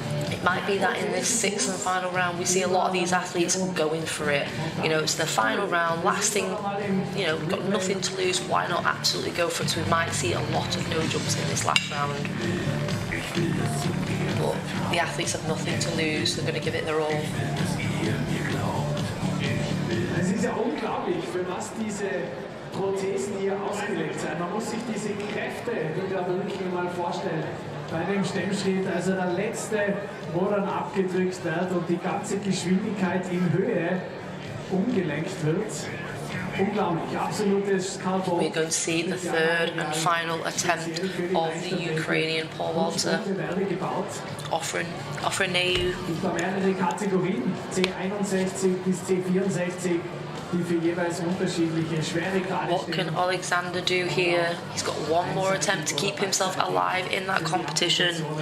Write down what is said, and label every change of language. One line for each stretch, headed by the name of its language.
English: It might be that in this 6th and final round we see a lot of these athletes going for it. You know, it's the final round, last thing, you know, we've got nothing to lose, why not absolutely go for it? So we might see a lot of no jumps in this last round. But the athletes have nothing to lose, they're going to give it their all.
German: Es ist ja unglaublich, für was diese Prothesen hier ausgelegt sind. Man muss sich diese Kräfte wieder wirklich mal vorstellen. Bei dem Stemmschritt, also der letzte, wo dann abgedrückt wird und die ganze Geschwindigkeit in Höhe umgelenkt wird. Unglaublich, absolutes Carbon.
English: We're going to see the 3rd and final attempt of the Ukrainian pole vaulter, offering AU.
German: Es gibt mehrere Kategorien, C61 bis C64, die für jeweils unterschiedliche Schweregrade
English: What can Alexander do here? He's got one more attempt to keep himself alive in that competition.